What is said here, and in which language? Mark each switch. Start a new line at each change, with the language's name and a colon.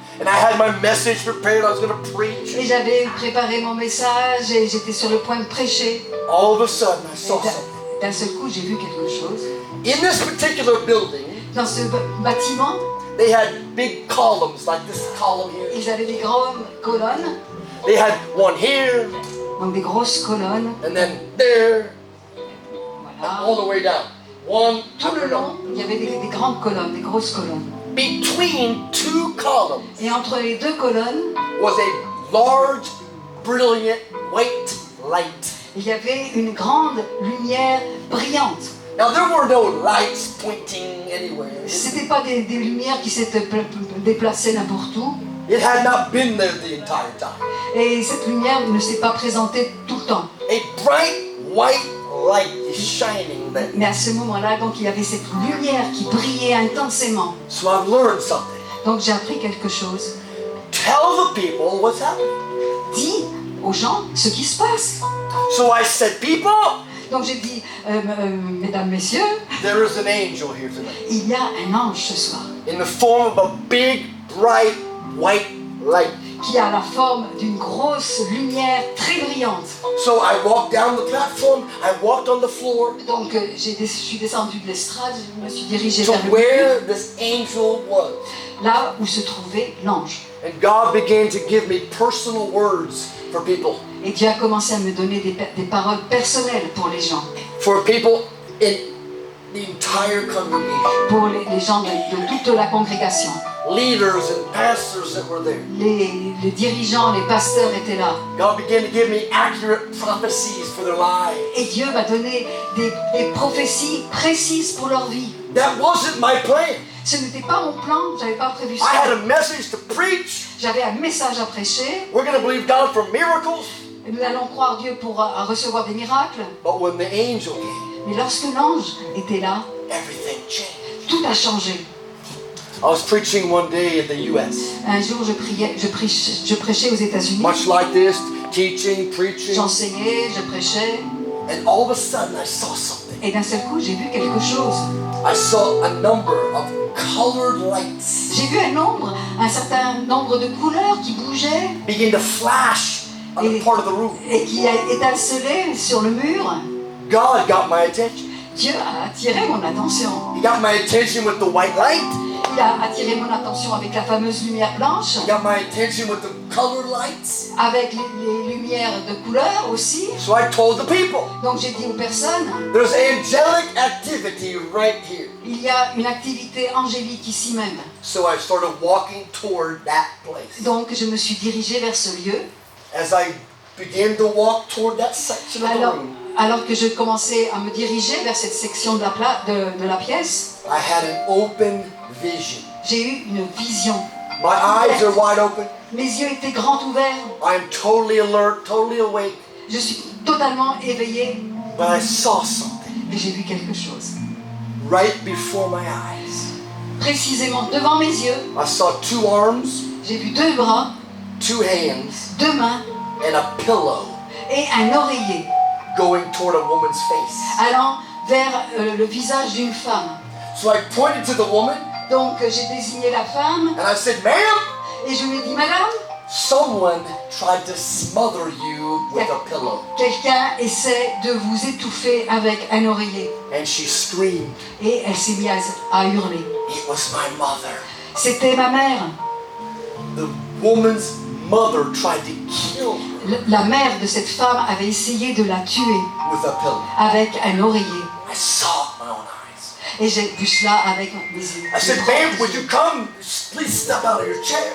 English: And I had my message prepared, I was going to preach.
French: Et j'avais préparé mon message et j'étais sur le point de prêcher.
English: All of a sudden I
French: Et
English: saw something.
French: d'un seul coup, j'ai vu quelque chose.
English: In this particular building,
French: Dans ce bâtiment,
English: they had big columns like this column here.
French: ils avaient des grandes colonnes,
English: They had one here,
French: donc des grosses colonnes,
English: and then there,
French: voilà.
English: all the way down. One
French: Tout le
English: after
French: long,
English: another.
French: il y avait des grandes colonnes, des grosses colonnes.
English: Between two columns
French: Et entre les deux colonnes,
English: was a large, brilliant white light.
French: il y avait une grande lumière brillante.
English: Now there were no lights pointing anywhere.
French: C'était pas des lumières qui s'étaient déplacées n'importe où.
English: It had not been there the entire time.
French: Et cette lumière ne s'est pas présentée tout le temps.
English: A bright white light is shining there.
French: Mais à ce moment-là, donc, il y avait cette lumière qui brillait intensément.
English: So I've learned something.
French: Donc j'ai appris quelque chose.
English: Tell the people what's happening.
French: Dis aux gens ce qui se passe.
English: So I said, people,
French: Donc j'ai dit, mesdames, messieurs,
English: there is an angel here tonight.
French: il y a un ange ce soir
English: In the form of a big, bright, white light.
French: qui a la forme d'une grosse lumière très brillante.
English: So I walked down the platform, I walked on the floor
French: Donc je suis descendu de l'estrade, je me suis dirigé
English: to
French: vers le
English: where this angel was.
French: là où se trouvait l'ange.
English: And God began to give me personal words for people.
French: Et Dieu a commencé à me donner des paroles personnelles pour les gens,
English: For people in the entire congregation.
French: pour les gens de toute la congrégation.
English: Leaders and pastors that were there.
French: Les dirigeants, les pasteurs étaient là.
English: God began to give me accurate prophecies for their lives.
French: Et Dieu m'a donné des prophéties précises pour leur vie.
English: That wasn't my plan.
French: Ce n'était pas mon plan, j'avais pas prévu
English: I had
French: ça.
English: a message to preach.
French: J'avais un message à prêcher.
English: We're going to believe God for miracles.
French: Et nous allons croire Dieu pour recevoir des miracles.
English: But when the angel came,
French: Mais lorsque l'ange était là,
English: everything changed.
French: tout a changé.
English: I was preaching one day in the U.S.
French: Un jour, je prêchais aux États-Unis.
English: Much like this, teaching, preaching.
French: J'enseignais, je prêchais.
English: And all of a sudden I saw something.
French: Et d'un seul coup, j'ai vu quelque chose.
English: I saw a number of colored lights
French: J'ai vu un certain nombre de couleurs qui bougeaient
English: begin to flash on the part of the room.
French: et qui étincelaient sur le mur.
English: God got my attention.
French: Dieu a attiré mon attention.
English: He got my attention with the white light.
French: Il a attiré mon attention avec la fameuse lumière blanche,
English: He got my attention with the colored lights.
French: avec les lumières de couleur aussi.
English: So I told the people,
French: Donc j'ai dit aux personnes,
English: there's angelic activity right here.
French: il y a une activité angélique ici même.
English: So I started walking toward that place.
French: Donc je me suis dirigée vers ce lieu.
English: As I began to walk toward that section of the room,
French: Alors que je commençais à me diriger vers cette section de la pièce,
English: I had an open vision.
French: j'ai eu une vision.
English: My eyes are wide open.
French: Mes yeux étaient grands ouverts.
English: I am totally alert, totally awake.
French: Je suis totalement éveillée.
English: But I saw something
French: Et j'ai vu quelque chose.
English: right before my eyes.
French: Précisément devant mes yeux,
English: I saw two arms,
French: j'ai vu deux bras,
English: two hands,
French: deux mains
English: and a pillow
French: et un oreiller
English: going toward a woman's face.
French: allant vers le visage d'une femme.
English: So I pointed to the woman
French: Donc j'ai désigné la femme
English: and I said, ma'am,
French: et je lui ai dit, Madame,
English: someone tried to smother you with a pillow.
French: quelqu'un essaie de vous étouffer avec un oreiller.
English: And she screamed.
French: Et elle s'est mise à hurler.
English: It was my mother.
French: C'était ma mère.
English: The woman's mother tried to kill her.
French: la mère de cette femme avait essayé de la tuer
English: with a pillow.
French: avec un oreiller.
English: I saw it with my own eyes.
French: Et j'ai vu cela avec mes yeux.
English: I said, ma'am, would you come? Please step out of your chair.